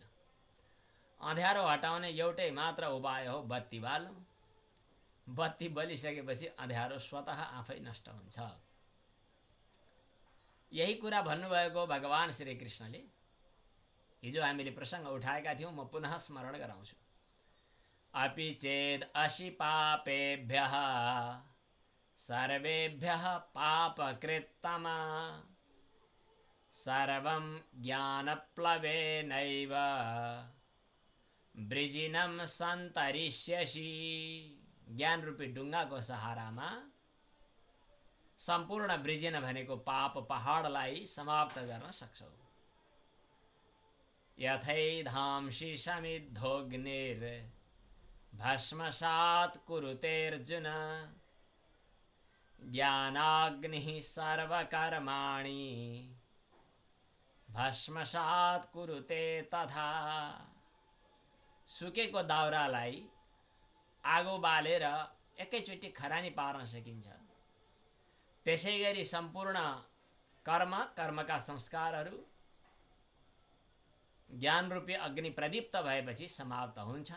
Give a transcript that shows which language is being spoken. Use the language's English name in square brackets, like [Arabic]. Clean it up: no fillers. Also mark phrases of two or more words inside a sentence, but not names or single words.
[Nepali] अँध्यारो हटाउने एउटै मात्र उपाय हो बत्ती बाल्नु। बत्ती बलिसकेपछि अँध्यारो स्वतः आफै नष्ट हुन्छ। यही कुरा भन्नुभएको भगवान श्री कृष्णले। हिजो हामीले प्रसङ्ग उठाएका थियौँ, म पुनः स्मरण गराउँछु। [Sanskrit] अपि चेद अशि पापेभ्यः सर्वेभ्यः पापकृत्तमा सर्वं ज्ञानप्लवेनैव वृजिनं सन्तरिष्यसि। [Nepali] ज्ञान रूपी ढुङ्गाको सहारामा सम्पूर्ण वृजिन भनेको पाप पहाडलाई समाप्त गर्न सक्छौ। [Sanskrit] यथैधांसि समिद्धोऽग्निर् भस्मसात् कुरुतेऽर्जुन ज्ञानाग्निः सर्वकर्माणि भस्मसात् कुरुते तथा। [Nepali] सुकेको दाउरालाई आगो बालेर एकैचोटि खरानी पार्न सकिन्छ, त्यसैगरी सम्पूर्ण कर्मका संस्कारहरू ज्ञान रूपी अग्नि प्रदीप्त भएपछि समाप्त हुन्छन्।